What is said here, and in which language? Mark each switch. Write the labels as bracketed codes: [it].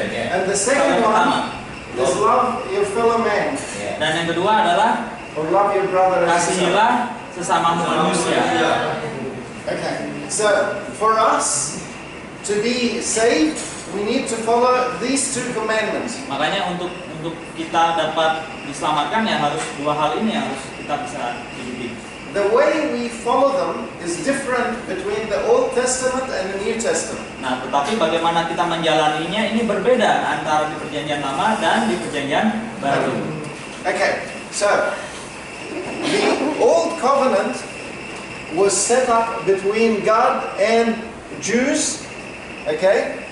[en] And the second one is love your fellow man. [id] dan yang kedua adalah [en] Or love your brother as yourself. [id] kasihilah sesamamu manusia. [en] Okay. So for us to be saved, we need to follow these 2 commandments. [id] Makanya untuk kita dapat diselamatkan ya harus 2 hal ini yang harus kita bisa ikuti. [en] The way we follow them is different between the Old Testament and the New Testament. [id] Nah, tetapi bagaimana kita menjalaninya ini berbeda antara di perjanjian lama dan di perjanjian baru. [en] Okay. So the Old Covenant was set up between God and Jews. Okay?